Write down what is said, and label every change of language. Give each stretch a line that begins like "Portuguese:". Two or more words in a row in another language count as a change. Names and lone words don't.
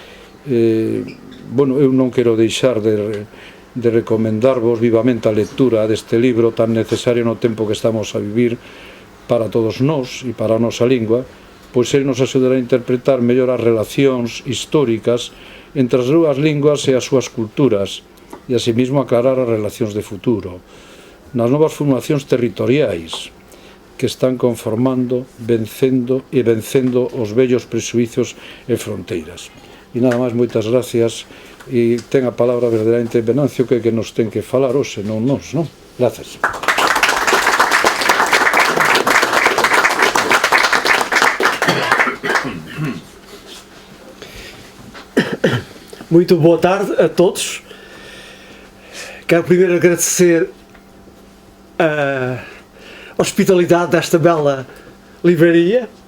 Galician: Eu non quero deixar de recomendarvos vivamente a lectura deste libro tan necesario no tempo que estamos a vivir para todos nós e para a nosa lingua, pois ele nos axudará a interpretar mellor as relacións históricas entre as dúas linguas e as súas culturas e asimismo aclarar as relacións de futuro nas novas formacións territoriais que están conformando, vencendo os vellos prexuizos e fronteiras. E nada máis, moitas gracias, e ten a palabra verdadeiramente Venancio que nos ten que falar hoxe, non nós, non? Gracias.
Portuguese: Muito boa tarde a todos. Quero primeiro agradecer a hospitalidade desta bela livraria.